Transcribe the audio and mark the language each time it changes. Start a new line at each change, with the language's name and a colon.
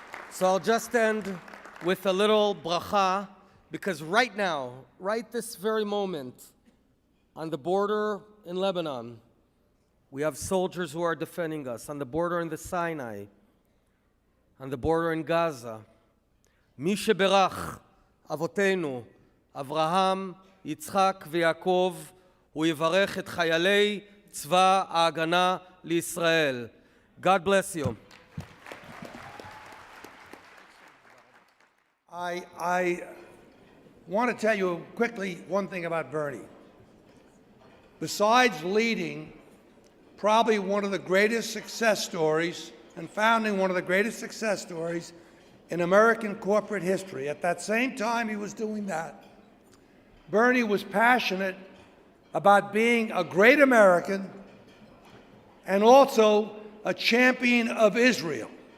English: So I'll just end with a little bracha, because right now, right this very moment, on the border in Lebanon, we have soldiers who are defending us. On the border in the Sinai, on the border in Gaza.
Hebrew: מי שבירך אבותינו, אברהם, יצחק ויעקב, הוא יברך את חיילי צבא ההגנה לישראל.
English: God bless you. I want to tell you quickly one thing about Bernie. Besides leading probably one of the greatest success stories and founding one of the greatest success stories in American corporate history, at that same time he was doing that, Bernie was passionate about being a great American and also a champion of Israel.